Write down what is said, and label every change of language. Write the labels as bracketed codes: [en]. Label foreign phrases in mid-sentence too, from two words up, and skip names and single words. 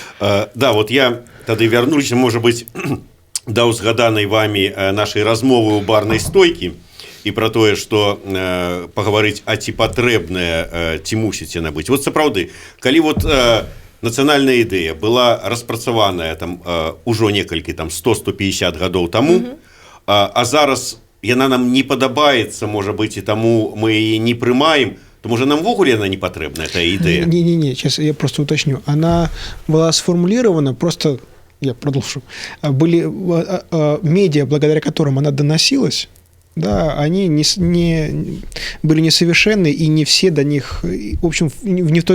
[be] Да, вот я тады вярнуліся, можа быць, да ўзгаданай вамі нашай размовы ў барнай стойкі і пра тое, што пагаварыць, а ці патрэбная, ці мусіць яна быць. Вот сапраўды, калі вот нацыянальная ідэя была распрацаваная там ужо некалькі там 100-150 гадоў таму, а зараз яна нам не падабаецца, можа быць, і таму мы яе не прымаем, [ru] то, может, нам ввогуле она не потребна, эта идея? Не, сейчас я просто уточню. Она была сформулирована, просто я продолжу. Были медиа, благодаря которым она доносилась, да, они были несовершенны, и не все до них, в общем, не в той...